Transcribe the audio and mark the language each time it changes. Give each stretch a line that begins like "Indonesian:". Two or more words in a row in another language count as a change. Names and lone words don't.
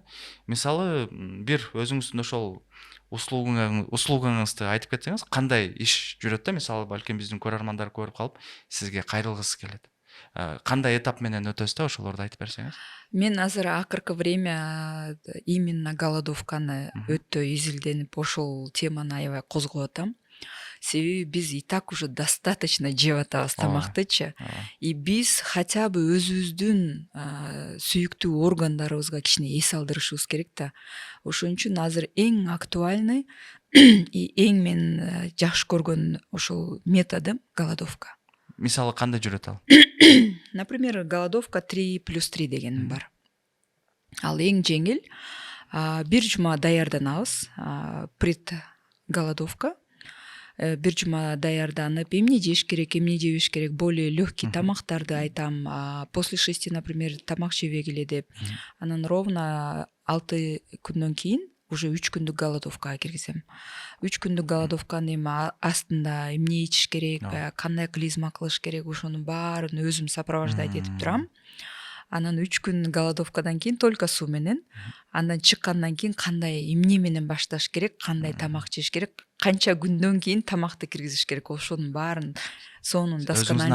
Kyrgyz: Мисалы бир өзүңүздүн ошол услугаңызды айтып кетсеңиз, кандай иш жүрөт да, мисалы балким биздин көрөрмандар көрүп калып сизге кайрылгысы келет. Кандай этап менен өтөсүз да, ошолорду айтып берсеңиз. Мен азыр акыркы
Russian: время именно голодовканы
Kyrgyz: өтө изилденип ошол теманы аябай козгоп атам. Себеби биз
Russian: и так уже достаточно
Kyrgyz: жеп атабыз тамактычы. И биз
Russian: хотя бы
Kyrgyz: өзүбүздүн сүйүктүү органдарыбызга кичине эс алдырышыбыз керек да. Ошон үчүн азыр эң
Russian: актуальный и
Kyrgyz: эң мен жакшы көргөн ошол методум голодовка. Мисалы кандай жүрөт ал?
Russian: Например, голодовка
Kyrgyz: 3+3 деген бар. Ал эң жеңил. Бир жума даярданабыз. Предголодовка. Бир жума даярданып, эмне жеш керек, эмне жебеш керек,
Russian: более легкий
Kyrgyz: тамактарды айтам.
Russian: После 6, например,
Kyrgyz: тамак жебегиле деп. Анан ровно 6 күндөн кийин уже 3 күндүк голодовкага киргизем. 3 күндүк голодовканын эми астында эмне ичиш керек, кандай клизма кылыш керек, ошонун баарын өзүм сопровождать этип турам. Анан 3 күн голодовкадан кийин только суу менен, андан чыккандан кийин кандай эмне менен башташ керек, кандай тамак жеш керек, канча күндөн кийин тамакты киргизиш керек, ошонун баарын сонун досконально